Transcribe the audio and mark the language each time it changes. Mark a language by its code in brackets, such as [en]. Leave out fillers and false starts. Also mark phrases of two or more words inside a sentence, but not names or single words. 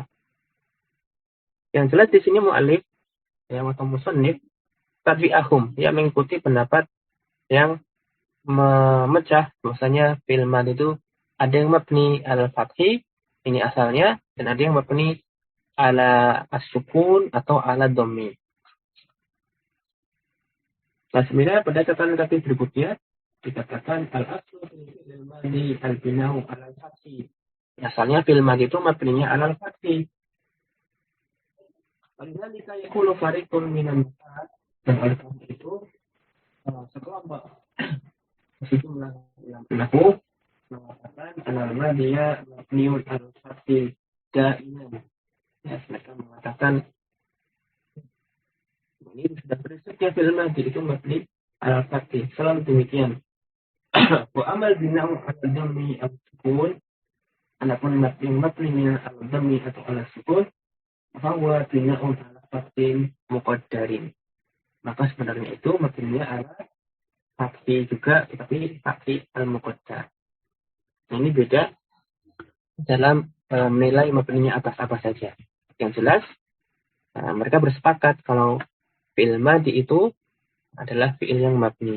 [id] Yang jelas di sini mu'allif yang atau musannif tabi'ahum, yang mengikuti pendapat yang memecah bahwasanya [ar] فعل ماض [id] itu ada yang [ar] مبني الفتح, [id] ini asalnya, dan ada yang [ar] مبني على السكون [id] atau [ar] على ضم. [id] Nah, sebenarnya pada catatan kaki berikutnya dikatakan [ar] الأصل فعل ماض البناء على الفتح. [id] Asalnya [ar] فعل ماض [id] itu mabninya [ar] على الفتح. ولذلك يقول فريق من الناس, [id] dan oleh karena itu sekelompok sejumlah ulama mengatakan analma dia [ar] مبني الفتح دائما. [id] Ya, mereka mengatakan ini sudah prinsipnya [ar] فعل ماض [id] itu [ar] مبني الفتح, [id] selalu demikian. [ar] وأما بناء الضم السكون, [id] adapun mabninya al-dhammi atau al-sukun, bahwa [ar] بناء على فتح مقدر, [id] maka sebenarnya itu mabninya [ar] على فتح [id] juga, tetapi [ar] فتح المقدر. [id] Ini beda dalam menilai mabninya atas apa saja. Yang jelas mereka bersepakat kalau [ar] فعل ماض [id] itu adalah fi'il yang mabni.